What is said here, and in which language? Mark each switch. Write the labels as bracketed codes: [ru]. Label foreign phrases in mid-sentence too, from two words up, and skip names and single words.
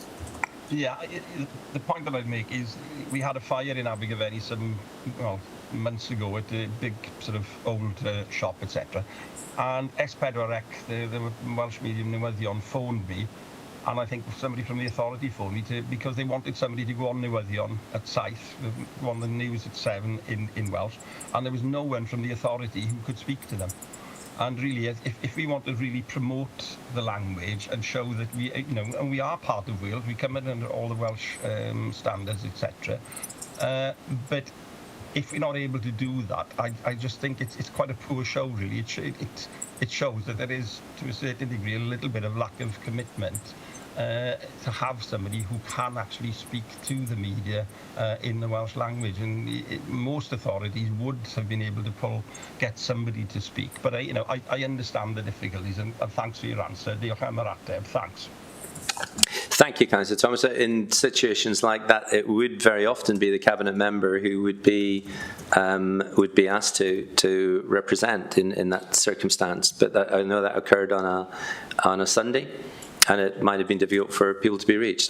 [en] Yeah, the point that I'd make is we had a fire in Abergavenny some months ago at a big sort of old shop, etc. And S4C, the Welsh medium newyddion, phoned me, and I think somebody from the authority phoned me because they wanted somebody to go on newyddion at Saith, on the news at 7 in Welsh, and there was no one from the authority who could speak to them. And really, if we want to really promote the language and show that we, and we are part of Wales, we come in under all the Welsh standards, etc. But if we're not able to do that, I just think it's quite a poor show, really. It shows that there is, to a certain degree, a little bit of lack of commitment to have somebody who can actually speak to the media in the Welsh language. And most authorities would have been able to get somebody to speak. But I understand the difficulties, and thanks for your answer. [cy] Diolch am yr ateb. [en] Thanks. Thank you, Councillor Thomas. In situations like that, it would very often be the cabinet member who would be asked to represent in that circumstance. But I know that occurred on a Sunday, and it might have been difficult for people to be reached.